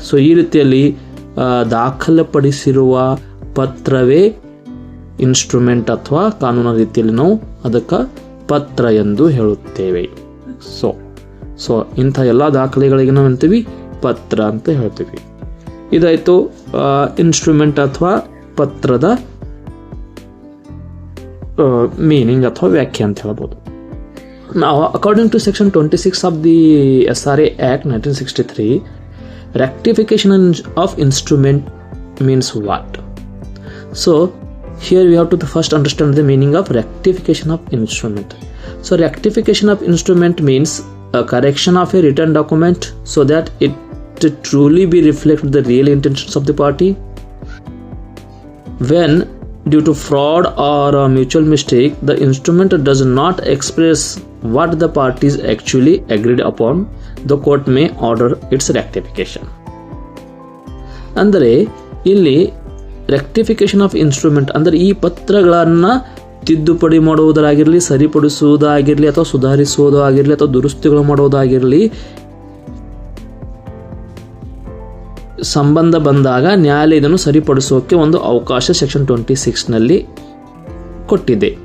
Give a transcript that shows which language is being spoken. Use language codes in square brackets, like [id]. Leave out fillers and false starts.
[kn] So ಈ ರೀತಿಯಲ್ಲಿ ದಾಖಲೆಪಡಿಸಿರುವ ಪತ್ರವೇ instrument ಅಥವಾ ಕಾನೂನು ರೀತಿಯಲ್ಲಿ ನಾವು ಅದಕ್ಕೆ ಪತ್ರ ಎಂದು ಹೇಳುತ್ತೇವೆ. ಸೊ ಇಂಥ ಎಲ್ಲ ದಾಖಲೆಗಳಿಗೆ ನಾವು ಅಂತೀವಿ ಪತ್ರ ಅಂತ ಹೇಳ್ತೀವಿ. ಇದಾಯಿತು ಇನ್ಸ್ಟ್ರೂಮೆಂಟ್ ಅಥವಾ ಪತ್ರದ ಮೀನಿಂಗ್ ಅಥವಾ ವ್ಯಾಖ್ಯೆ ಅಂತ ಹೇಳ್ಬೋದು. [en] ನಾವು according to section 26 of the SRA Act 1963, rectification of instrument means what? So here we have to first understand the meaning of rectification of instrument. So rectification of instrument means a correction of a written document so that it to truly be reflect the real intentions of the party. When due to fraud or a mutual mistake the instrument does not express what the parties actually agreed upon, the court may order its rectification. [kn] ಅಂದರೆ ಇಲ್ಲಿ rectification of instrument ಅಂದರೆ ಈ ಪತ್ರಗಳನ್ನು ತಿದ್ದುಪಡಿ ಮಾಡುವುದಾಗಿರಲಿ, ಸರಿಪಡಿಸುವುದಾಗಿರಲಿ ಅಥವಾ ಸುಧಾರಿಸುವುದಾಗಿರಲಿ ಅಥವಾ ದುರಸ್ತಿಗಳು ಮಾಡುವುದಾಗಿರಲಿ, ಸಂಬಂಧ ಬಂದಾಗ ನ್ಯಾಯಾಲಯ ಇದನ್ನು ಸರಿಪಡಿಸೋಕೆ ಒಂದು ಅವಕಾಶ ಸೆಕ್ಷನ್ 26ನಲ್ಲಿ ಕೊಟ್ಟಿದೆ.